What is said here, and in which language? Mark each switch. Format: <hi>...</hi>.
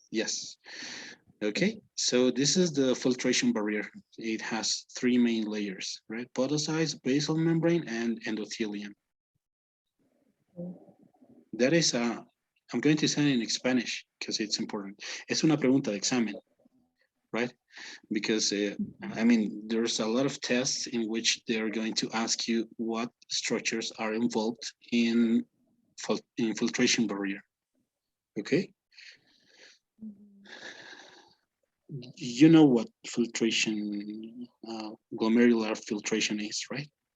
<en>Yes. Okay, so this is the filtration barrier. It has three main layers, right? Podocytes, basal membrane, and endothelium. That is, I'm going to say it in Spanish because it's important.</en> <es>Es una pregunta de examen, right?</es> <en>Because, I mean, there's a lot of tests in which they're going to ask you what structures are involved in filtration barrier, okay? You know what filtration, glomerular filtration is, right?</en>